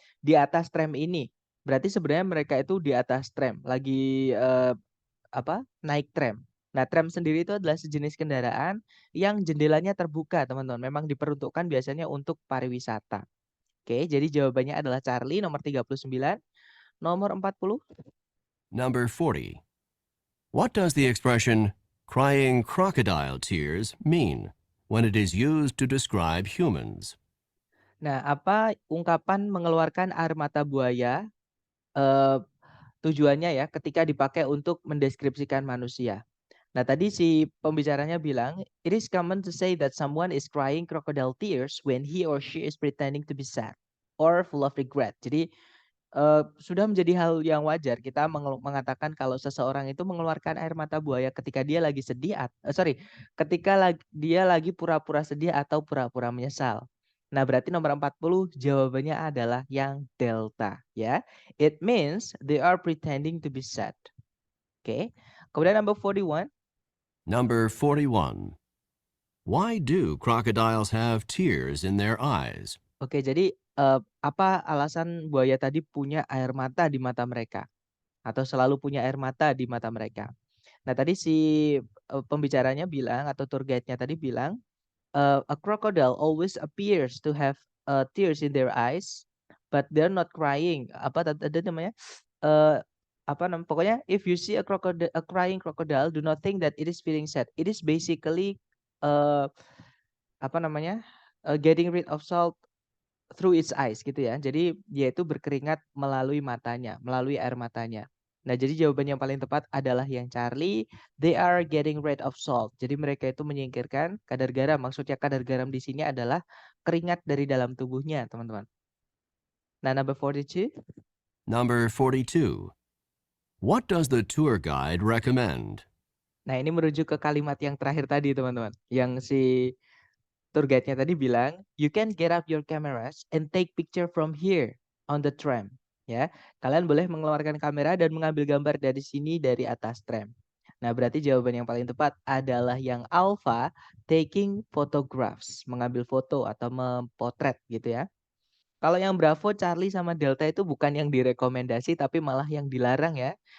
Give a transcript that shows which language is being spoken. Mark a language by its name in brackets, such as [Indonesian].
[Indonesian] Di atas tram ini. Berarti sebenarnya mereka itu di atas tram, lagi naik tram. Nah, tram sendiri itu adalah sejenis kendaraan yang jendelanya terbuka, teman-teman. Memang diperuntukkan biasanya untuk pariwisata. Oke, jadi jawabannya adalah Charlie nomor 39. Nomor 40. [English] Number 40. What does the expression crying crocodile tears mean when it is used to describe humans? [Indonesian] Nah, apa ungkapan mengeluarkan air mata buaya tujuannya ya ketika dipakai untuk mendeskripsikan manusia. Nah, tadi si pembicaranya bilang, [English] it is common to say that someone is crying crocodile tears when he or she is pretending to be sad or full of regret. [Indonesian] Jadi sudah menjadi hal yang wajar kita mengatakan kalau seseorang itu mengeluarkan air mata buaya ketika dia lagi sedih ketika dia lagi pura-pura sedih atau pura-pura menyesal. Nah, berarti nomor 40 jawabannya adalah yang delta ya. [English] It means they are pretending to be sad. [Indonesian] Oke. Kemudian [English] number 41. Number 41. Why do crocodiles have tears in their eyes? [Indonesian] Oke, jadi apa alasan buaya tadi punya air mata di mata mereka? Atau selalu punya air mata di mata mereka? Nah, tadi si pembicaranya bilang atau tour guide-nya tadi bilang, [English] a crocodile always appears to have tears in their eyes, but they're not crying. [Indonesian] Apa tadi namanya? [English] Pokoknya if you see a crying crocodile, do not think that it is feeling sad. It is basically uh, getting rid of salt through its eyes [Indonesian] gitu ya. Jadi dia itu berkeringat melalui matanya, melalui air matanya. Nah, jadi jawaban yang paling tepat adalah yang Charlie. [English] They are getting rid of salt. [Indonesian] Jadi mereka itu menyingkirkan kadar garam. Maksudnya kadar garam di sini adalah keringat dari dalam tubuhnya, teman-teman. [English] Now, number 42. Number 42. What does the tour guide recommend? [Indonesian] Nah, ini merujuk ke kalimat yang terakhir tadi, teman-teman. Yang si tour guide-nya tadi bilang, [English] you can get up your cameras and take picture from here on the tram. [Indonesian] Ya, kalian boleh mengeluarkan kamera dan mengambil gambar dari sini dari atas tram. Nah, berarti jawaban yang paling tepat adalah yang alpha, [English] taking photographs, [Indonesian] mengambil foto atau mempotret gitu ya. Kalau yang Bravo, Charlie sama Delta itu bukan yang direkomendasi tapi malah yang dilarang ya.